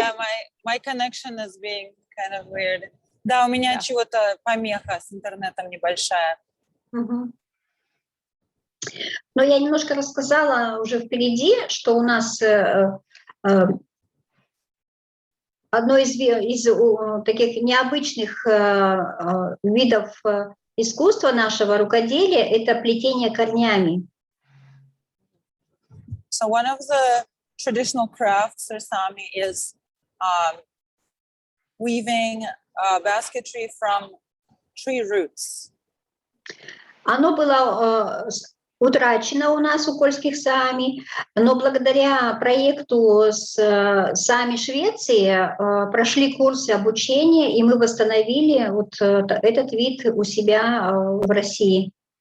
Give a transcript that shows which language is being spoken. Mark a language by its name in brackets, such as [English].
[English] yeah, my connection is being kind of weird. [Russian] Да, у меня чего-то помеха с интернетом небольшая. Угу. Но я немножко рассказала уже впереди, что у нас одно из таких необычных видов искусства нашего рукоделия – это плетение корнями. [English] So one of the traditional crafts or Sami is weaving basketry from tree roots. [Russian] Оно было утрачено у нас, у польских Сами, но благодаря проекту с Сами Швеции прошли курсы обучения, и мы восстановили вот этот вид у себя в России.